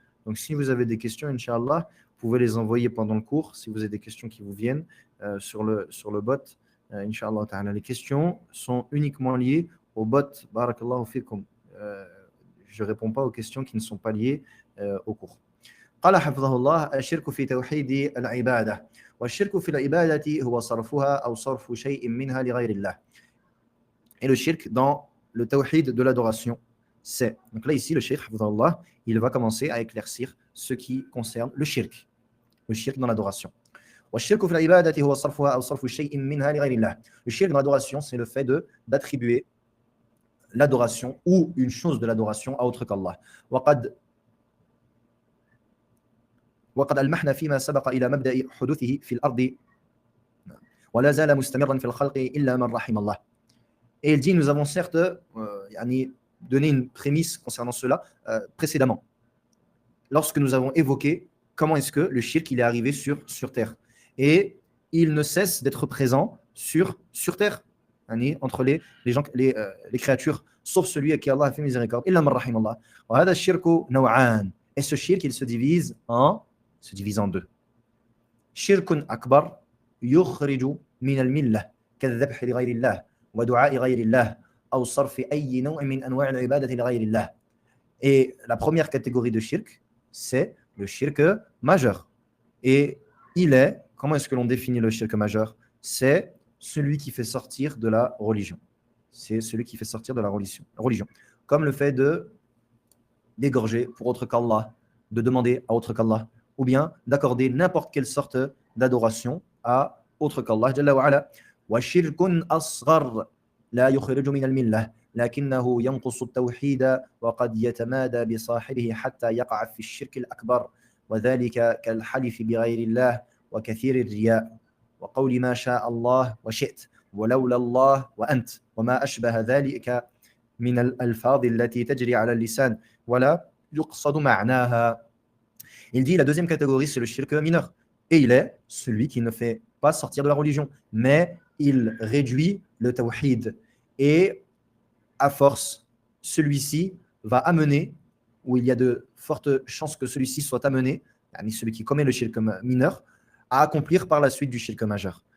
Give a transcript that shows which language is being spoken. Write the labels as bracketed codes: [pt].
[fr] Donc si vous avez des questions, Inch'Allah, vous pouvez les envoyer pendant le cours, si vous avez des questions qui vous viennent sur le bot. Inch'Allah ta'ala. Les questions sont uniquement liées au bot. Barakallahu fikum. Je ne réponds pas aux questions qui ne sont pas liées au cours. [ar] قال حفظه الله الشرك في توحيد العبادة والشرك في العبادة هو صرفها أو صرف شيء منها لغير الله. [fr] Et le shirk dans le tawhid de l'adoration, c'est. Donc là ici le shirk, hafidhahullah, il va commencer à éclaircir ce qui concerne le shirk dans l'adoration. [ar] والشرك في العبادة هو صرفها أو صرف شيء منها لغير الله. [fr] Le shirk dans l'adoration, c'est le fait d'attribuer l'adoration ou une chose de l'adoration à autre qu'Allah. [ar] وقد ألمحنا فيما سبق إلى مبدأ حدوثه في الأرض ولا زال مستمرا في الخلق إلا من رحم الله. [fr] Et il dit, nous avons certes donné une prémisse concernant cela précédemment, lorsque nous avons évoqué comment est-ce que le shirk il est arrivé sur terre. Et il ne cesse d'être présent sur terre, entre les gens, les créatures, sauf celui à qui Allah a fait miséricorde. [ar] إلا من رحم الله. وهذا الشرك نوعان. [fr] Et ce shirk, il se divise en deux. [ar] شرك أكبر يخرج من الملة كالذبح لغير الله ودعاء غير الله أو صرف أي نوع من أنواع العبادة لغير الله. [fr] Et la première catégorie de shirk, c'est le shirk majeur. Et comment est-ce que l'on définit le shirk majeur? C'est celui qui fait sortir de la religion. C'est celui qui fait sortir de la religion. Comme le fait d'égorger pour autre qu'Allah, de demander à autre qu'Allah, ou bien d'accorder n'importe quelle sorte d'adoration à autre qu'Allah Jalla wa Ala. [ar] وشرك أصغر لا يخرج من الملة لكنه ينقص التوحيد وقد يتمادى بصاحبه حتى يقع في الشرك الأكبر وذلك كالحلف بغير الله وكثير الرياء وقول ما شاء الله وشئت ولولا الله وأنت وما أشبه ذلك من الألفاظ التي تجري على اللسان ولا يقصد معناها. [fr] Il dit la deuxième catégorie, c'est le shirk mineur. Et il est celui qui ne fait pas sortir de la religion, mais il réduit le tawhid. Et à force, celui-ci va amener, ou il y a de fortes chances que celui-ci soit amené, celui qui commet le shirk mineur, à accomplir par la suite du shirk majeur.